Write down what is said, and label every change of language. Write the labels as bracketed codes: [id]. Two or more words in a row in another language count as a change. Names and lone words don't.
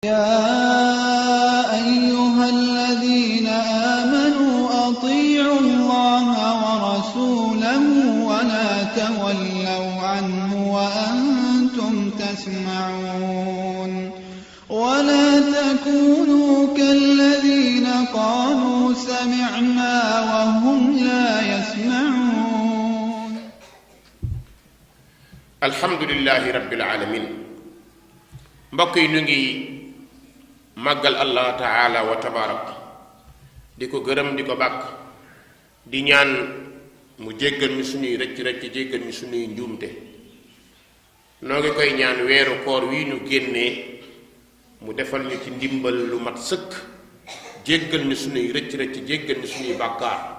[ar] يا أيها الذين آمنوا أطيعوا الله ورسوله ولا تولوا عنه وأنتم تسمعون ولا تكونوا كالذين قالوا سمعنا وهم لا يسمعون. الحمد لله رب العالمين. [wo] mbokk yi ñu ngi màggal [ar] الله تعالى وتبارك [wo] di ko gërëm di ko bàkk di ñaan mu jéggal ñu suñuy rëcc jéggal ñu suñuy njuumte. noo ngi koy ñaan weeru koor wi ñu génnee mu defal ñu ci ndimbal lu mat sëkk, jéggal ñu suñuy rëcc jéggal ñu suñuy bàkkaar.